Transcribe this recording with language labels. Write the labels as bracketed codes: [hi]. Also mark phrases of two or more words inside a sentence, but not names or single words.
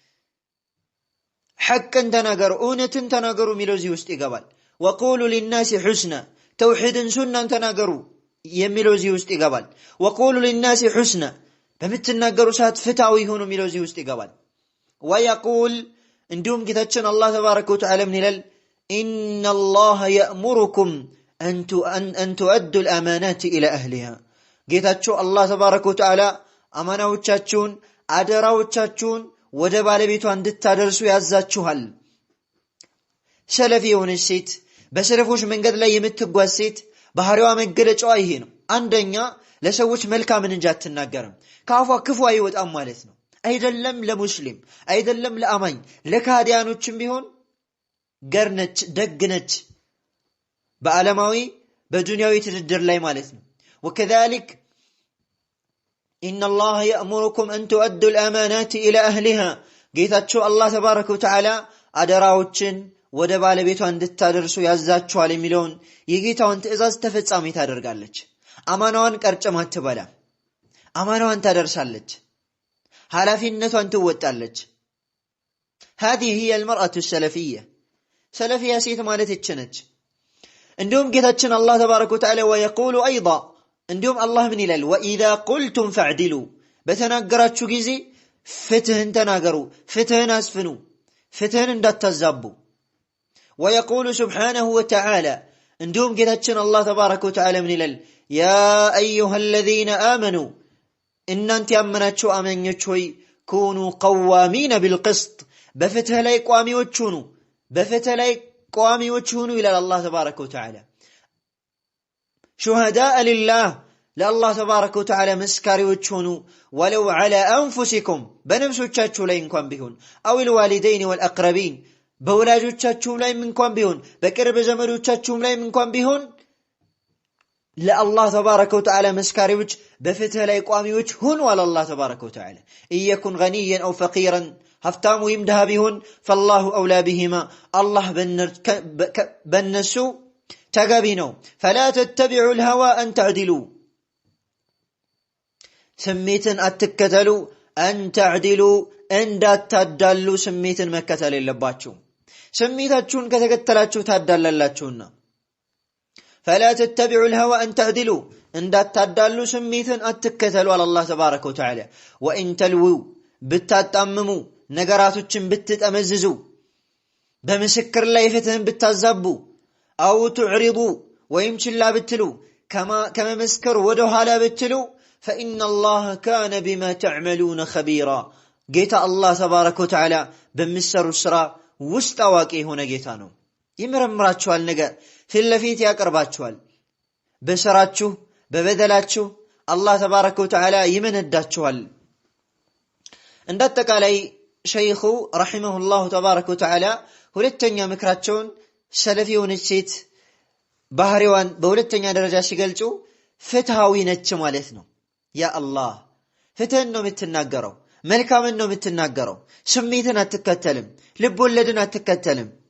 [am] ሐቅን ተናገሩ፣ እውነትን ተናገሩ የሚለው እዚህ ውስጥ ይገባል። [ar] وقولوا للناس حسنا፣ [am] ተውሂድን ሱናን ተናገሩ የሚለው እዚህ ውስጥ ይገባል። [ar] وقولوا للناس حسنا፣ [am] በምትናገሩ ሰዓት ፍትሃዊ ሆኑ የሚለው እዚህ ውስጥ ይገባል። ወየቁል፣ እንዲሁም ጌታችን አላህ [ar] تبارك وتعالى [am] ምን ይላል? [ar] إن الله يأمركم أن تؤدوا الأمانات إلى أهلها، [am] ጌታችሁ አላህ [ar] تبارك وتعالى [am] አማናዎቻችሁን አደራዎቻችሁን ወደ ባለቤቷ እንድታደርሱ ያዛችኋል። ሰለፊ የሆነች ሴት በሰለፎች መንገድ ላይ የምትጓዝ ሴት ባህሪዋ መገለጫዋ ይሄ ነው። አንደኛ ለሰዎች መልካምን እንጂ አትናገርም፣ ከአፏ ክፉ አይወጣም ማለት ነው። አይደለም ለሙስሊም አይደለም ለአማኝ ለካዲያኖችም ቢሆን ገርነች ደግነች በዓለማዊ በዱንያዊ ትድድር ላይ ማለት ነው [ar] وكذلك إن الله يأمركم أن تؤدوا الأمانات إلى أهلها [am] ጌታችሁ አላህ [ar] تبارك وتعالى [am] አደራዎችን ወደ ባለቤቷ እንድታደርሱ ያዛችኋል የሚለውን የጌታውን ትእዛዝ ተፈጻሚ ታደርጋለች አማናዋን ቀርጨም አትበላ አማናዋን ታደርሳለች ኃላፊነቷን ትወጣለች [ar] هذه هي المرأة السلفية سلفية [am] ሴት ማለት እችነች እንዲሁም ጌታችን አላህ [ar] تبارك وتعالى ويقول أيضا [am] እንዲሁም አላህ ምን ይላል [ar] وإذا قلتم فاعدلوا [am] በተናገራችሁ ጊዜ ፍትህን ተናገሩ ፍትህን አስፍኑ ፍትህን እንዳታዛቡ [ar] ويقول سبحانه وتعالى [am] እንዲሁም ጌታችን አላህ [ar] تبارك وتعالى [am] ምን ይላል [ar] يا أيها الذين آمنوا [am] እናንተ ያመናችሁ አማኞች ሆይ [ar] كونوا قوامين بالقسط [am] በፍትህ ላይ ቋሚዎች ሁኑ በፍትህ ላይ ቋሚዎች ሁኑ ይላል አላህ [ar] تبارك وتعالى شهداء لله [am] ለአላህ [ar] تبارك وتعالى [am] መስካሪዎች ሁኑ [ar] ولو على أنفسكم [am] በነፍሶቻችሁ ላይ እንኳን ቢሆን [ar] أو الوالدين والأقربين [am] በወላጆቻችሁ ላይ እንኳን ቢሆን በቅርብ ዘመዶቻችሁ ላይ እንኳን ቢሆን ለአላህ [ar] تبارك وتعالى [am] መስካሪዎች በፍትህ ላይ ቋሚዎች ሁኑ አለ አላህ [ar] تبارك وتعالى إيكن غنيا أو فقيرا [am] ሀብታም ወይም ድሃ ቢሆን [ar] فالله أولى بهما الله [am] በነሱ ተገቢ ነው [ar] فلا تتبعوا الهوى أن تعدلوا [am] ስሜትን አትከተሉ [ar] أن تعدلوا [am] እንዳታዳሉ ስሜትን መከተል የለባችሁ ስሜታችሁን ከተከተላችሁ ታዳላላችሁና [ar] فلا تتبعوا الهوى أن تعدلوا [am] እንዳታዳሉ ስሜትን አትከተሉ አለ አላህ [ar] تبارك وتعالى وإن تلووا [am] ብታጣምሙ ነገራቶችን ብትጠመዝዙ በምስክር ላይ ፍትህን ብታዛቡ [ar] أو تعرضوا [am] ወይም ችላ ብትሉ ከመመስከር ወደ ኋላ ብትሉ [ar] فإن الله كان بما تعملون خبيرا [am] ጌታ አላህ [ar] تبارك وتعالى [am] በሚሰሩ ስራ ውስጥ አዋቂ የሆነ ጌታ ነው ይመረምራችኋል ነገር ፊት ለፊት ያቀርባችኋል በስራችሁ በበደላችሁ አላህ [ar] تبارك وتعالى [am] ይመነዳችኋል እንደተቃላይ ሸይኹ [ar] رحمه الله تبارك وتعالى [am] ሁለተኛ ምክራቸውን ሰለፊውን ሴት ባህሪዋን በሁለተኛ ደረጃ ሲገልጹ ፍትሃዊ ነች ማለት ነው ያ አላህ ፍትህን ነው የምትናገረው መልካምን ነው የምትናገረው ስሜትን አትከተልም ልብ ወለድን አትከተልም